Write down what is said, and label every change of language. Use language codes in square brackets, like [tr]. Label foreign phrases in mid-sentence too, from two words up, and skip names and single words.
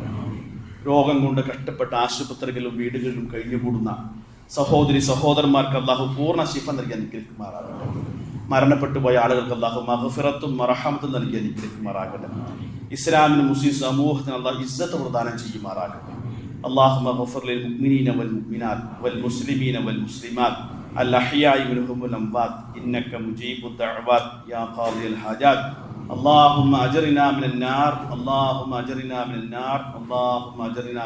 [ml] രോഗം കൊണ്ട് കഷ്ടപ്പെട്ട ആശുപത്രികളിലും വീടുകളിലും കഴിഞ്ഞുകൂടുന്ന സഹോദരി സഹോദരന്മാർക്ക് അള്ളാഹു പൂർണ്ണ ശിഫ നൽകി അനുഗ്രഹിക്കുമാറാകട്ടെ. മരണപ്പെട്ടു പോയ ആളുകൾക്ക് അള്ളാഹു മഗ്ഫിറത്തും മർഹമത്തും നൽകി അനുഗ്രഹിക്കുമാറാകട്ടെ. ഇസ്ലാമിന് മുസ്ലിം സമൂഹത്തിന് അള്ളാഹു ഇസ്സത്ത് പ്രദാനം ചെയ്യുമാറാകട്ടെ. [ar] اللهم اغفر للمؤمنين والمؤمنات والمسلمين والمسلمات الأحياء منهم والأموات إنك مجيب الدعوات يا قاضي الحاجات. اللهم أجرنا من النار، اللهم أجرنا من النار، اللهم أجرنا